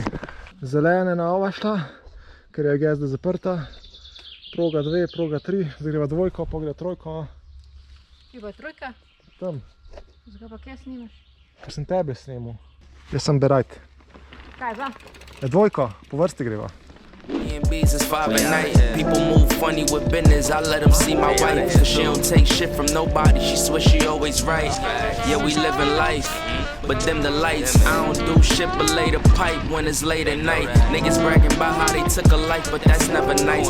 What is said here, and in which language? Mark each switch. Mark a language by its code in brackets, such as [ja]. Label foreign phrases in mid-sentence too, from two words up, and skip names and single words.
[sl] Zelena je na ova šla, ker je gezda zaprta. Proga 2, proga 3, zdaj greva dvojko, pogleda trojko. Kje pa je trojka? Tam. Zakaj pa kje snimaš? Ker sem tebe snimal. Jaz sem berajt. Kaj za? Dvojko, po vrsti greva. [en] B's is 5 at night. People move funny with business. I let them see my wife. She don't take shit from nobody. She swear she always right. Yeah, we living life, but dim the lights. I don't do shit but lay the pipe when it's late at night. Niggas bragging about how they took a life, but that's never nice.